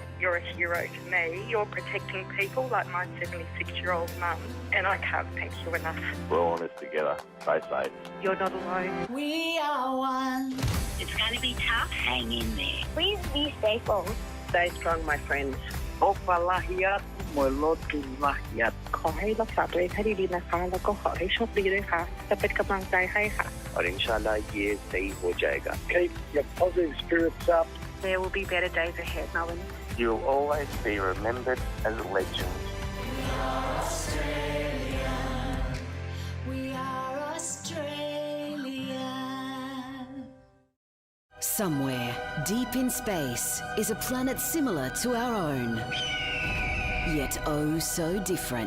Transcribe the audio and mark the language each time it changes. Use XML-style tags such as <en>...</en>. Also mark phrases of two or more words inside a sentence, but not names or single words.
<en>You're a hero to me. You're protecting people like my 76-year-old mum, and I can't thank you enough. We're all in this together. Stay safe. You're not alone. We are one. It's going to be tough. Hang in there. Please be safe all. Stay strong, my friends.</en> <th>ขอให้รักษาตัวเองให้ดีๆนะคะ แล้วก็ขอให้โชคดีด้วยค่ะ จะเป็นกำลังใจให้ค่ะ</th> <hi>और इंशाल्लाह ये सही हो जाएगा.</hi> <en>Keep your positive spirits up. There will be better days ahead, Melbourne. You'll always be remembered as a legend. We are Australia. Somewhere deep in space is a planet similar to our own, yet oh so different.</en>